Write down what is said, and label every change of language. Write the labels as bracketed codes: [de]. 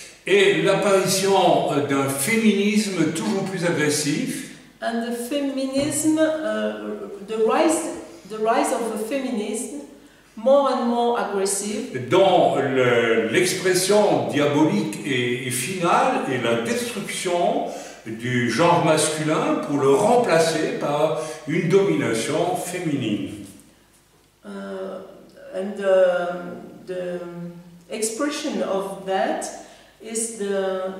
[fr] Et l'apparition d'un féminisme toujours plus agressif. [en] And the feminism, the rise of the feminism, more and more aggressive. [fr] Dont l'expression diabolique et finale est la destruction du genre masculin pour le remplacer par une domination féminine. [en] And the expression of that is the...